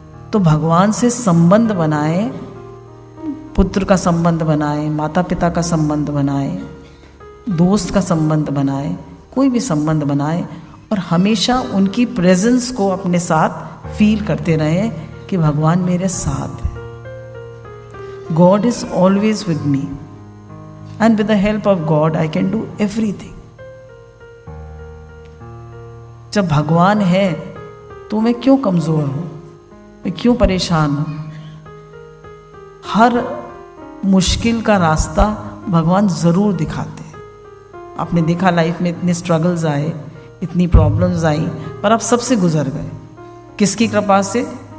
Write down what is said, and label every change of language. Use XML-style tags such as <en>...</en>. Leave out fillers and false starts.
<hi>तो भगवान से संबंध बनाएं, पुत्र का संबंध बनाएं, माता पिता का संबंध बनाएं, दोस्त का संबंध बनाएं, कोई भी संबंध बनाएं, और हमेशा उनकी प्रेजेंस को अपने साथ फील करते रहें कि भगवान मेरे साथ है।</hi> <en>God is always with me, and with the help of God I can do everything.</en> <hi>जब भगवान है तो मैं क्यों कमजोर हूं, मैं क्यों परेशान हूं? हर मुश्किल का रास्ता भगवान जरूर दिखाते हैं। आपने देखा लाइफ में इतने स्ट्रगल्स आए, इतनी प्रॉब्लम्स आई, पर आप सबसे गुजर गए। किसकी कृपा से?</hi>